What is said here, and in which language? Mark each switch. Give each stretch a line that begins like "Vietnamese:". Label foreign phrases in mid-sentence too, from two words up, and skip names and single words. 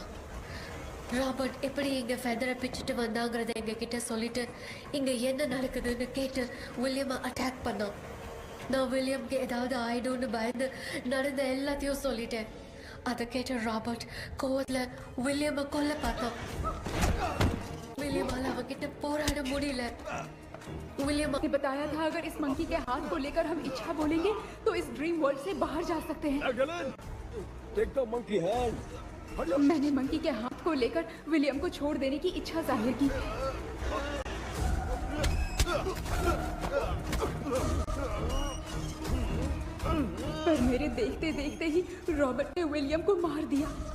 Tamil: ராபர்ட் எப்படி எங்க ஃபெதரை பிச்சுட்டு வந்தாங்கிறத எங்க கிட்ட சொல்லிட்டு இங்க என்ன நடக்குதுன்னு கேட்டு வில்லியமை அட்டாக் பண்ணான். நான் வில்லியம்க்கு ஏதாவது ஆயிடும்னு பயந்து நடந்த எல்லாத்தையும் சொல்லிட்டேன். அதை கேட்ட ராபர்ட் கோவத்துல வில்லியமை கொல்ல பார்த்தான். வில்லியமால அவன்கிட்ட போராட முடியல.
Hindi: विलियम ने बताया था अगर इस मंकी के हाथ को लेकर हम इच्छा बोलेंगे तो इस
English: dream world
Hindi: से बाहर जा सकते हैं।
English: Take the monkey hand.
Hindi: मैंने मंकी के हाथ को लेकर विलियम को छोड़ देने की इच्छा जाहिर की। पर मेरे देखते देखते ही रॉबर्ट ने विलियम को मार दिया।